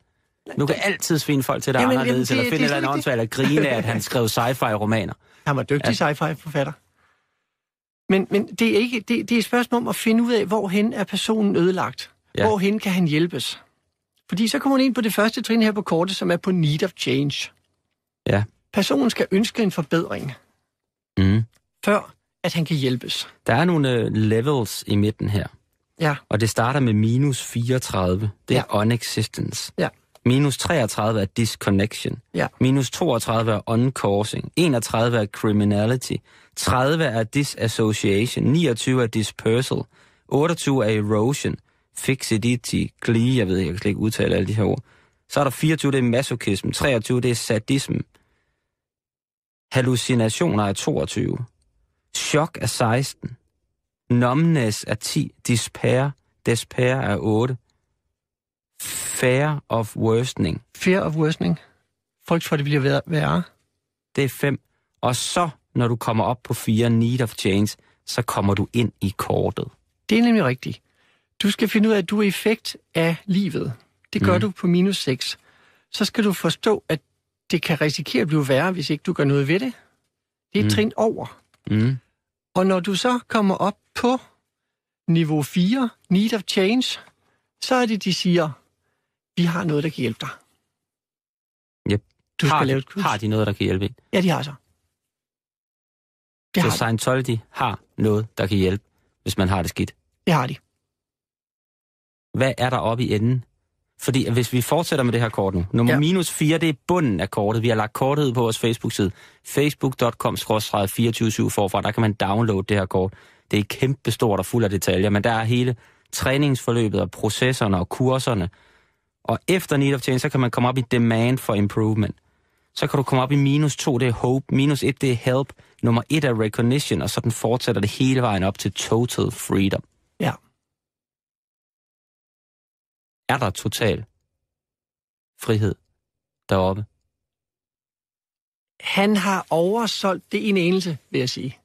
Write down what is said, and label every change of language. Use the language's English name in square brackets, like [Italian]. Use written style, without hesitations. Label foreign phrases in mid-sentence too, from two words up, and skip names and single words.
[Danish] Nu kan altid svine folk til, der er anderledes, eller finde et eller andet åndsvagt, eller grine af, at han skrev sci-fi-romaner. Han var dygtig sci-fi-forfatter. Men det er ikke, det er et spørgsmål om at finde ud af, hvorhen er personen ødelagt. Ja. Hvorhen kan han hjælpes. Fordi så kommer han ind på det første trin her på kortet, som er på [English] need of change. [Danish] Ja. Personen skal ønske en forbedring, før at han kan hjælpes. Der er nogle levels i midten her. Ja. Og det starter med minus 34. Det er unexistence. Ja. Minus 33 er disconnection. Ja. Minus 32 er uncausing. 31 er criminality. 30 er disassociation. 29 er dispersal. 28 er erosion. [English] Fixity, glee, [Danish] jeg kan slet ikke udtale alle de her ord. Så er der 24, det er masochism. 23, det er sadism. Hallucinationer er 22. Chok er 16. Numbness er 10. Despair er 8. [English] Fear of worsening. Fear of worsening. [Danish] Frygt for, det bliver værre. Det er 5. Og så, når du kommer op på 4, [English] need of change, [Danish] så kommer du ind i kortet. Det er nemlig rigtigt. Du skal finde ud af, at du er effekt af livet. Det gør du på minus 6. Så skal du forstå, at det kan risikere at blive værre, hvis ikke du gør noget ved det. Det er et trin over. Og når du så kommer op på niveau 4, [English] need of change, [Danish] så er det, de siger, vi har noget, der kan hjælpe dig. Yep. Har de noget, der kan hjælpe en? Ja, de har så. Så Scientology har noget, der kan hjælpe, hvis man har det skidt? Det har de. Hvad er der oppe i enden? Fordi hvis vi fortsætter med det her kort nu. Nummer minus 4, det er bunden af kortet. Vi har lagt kortet ud på vores Facebook-side. Facebook.com/247 forfra. Der kan man downloade det her kort. Det er kæmpestort og fuld af detaljer, men der er hele træningsforløbet og processerne og kurserne. Og efter [English] need of change, [Danish] så kan man komme op i [English] demand for improvement. [Danish] Så kan du komme op i minus 2, det er hope. Minus 1, det er help. Nummer 1 er recognition, og så den fortsætter det hele vejen op til [English] total freedom. [Danish] Ja. Er der total frihed deroppe? Han har oversolgt det en enelse, vil jeg sige.